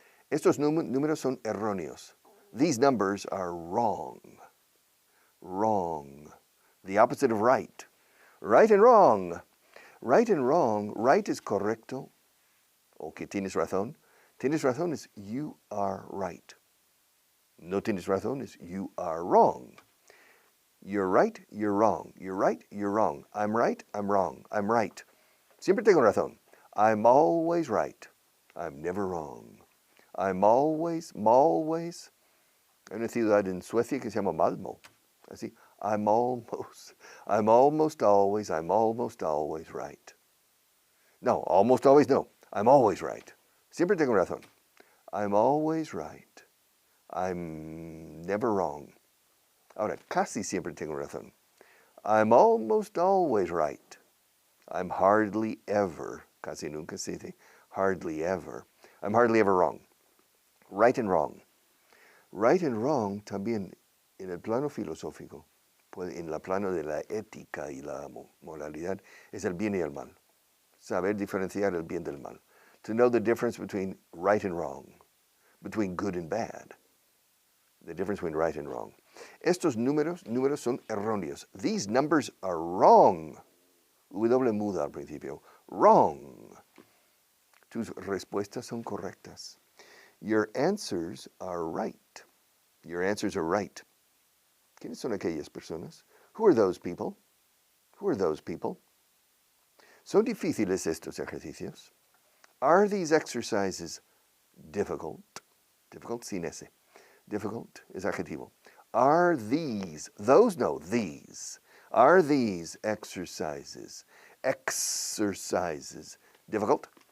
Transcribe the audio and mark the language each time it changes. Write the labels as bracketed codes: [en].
[es] Estos números son erróneos. [en] These numbers are wrong. Wrong. The opposite of right. Right and wrong. Right and wrong. Right is [es] correcto. Okay, tienes razón. Tienes razón [en] is you are right. [es] No tienes razón [en] is you are wrong. You're right, you're wrong. You're right, you're wrong. I'm right, I'm wrong. I'm right. [es] Siempre tengo razón. [en] I'm always right. I'm never wrong. I'm always. [es] Hay una ciudad en Suecia que se llama Malmo. [en] Así, I'm almost always right. No, almost always no. I'm always right. [es] Siempre tengo razón. [en] I'm always right. I'm never wrong. [es] Ahora, casi siempre tengo razón. [en] I'm almost always right. I'm hardly ever, [es] casi nunca se dice, [en] hardly ever. I'm hardly ever wrong. Right and wrong. Right and wrong [es] también en el plano filosófico, en el plano de la ética y la moralidad, es el bien y el mal. Saber diferenciar el bien del mal. [en] To know the difference between right and wrong, between good and bad. The difference between right and wrong. [es] Estos números son erróneos. [en] These numbers are wrong. [es] W muda al principio. [en] Wrong. [es] Tus respuestas son correctas. [en] Your answers are right. Your answers are right. [es] ¿Quiénes son aquellas personas? [en] Who are those people? Who are those people? [es] ¿Son difíciles estos ejercicios? [en] Are these exercises difficult? Difficult [es] sin ese. [en] Difficult is adjetivo. Are these, those no, these. Are these exercises difficult?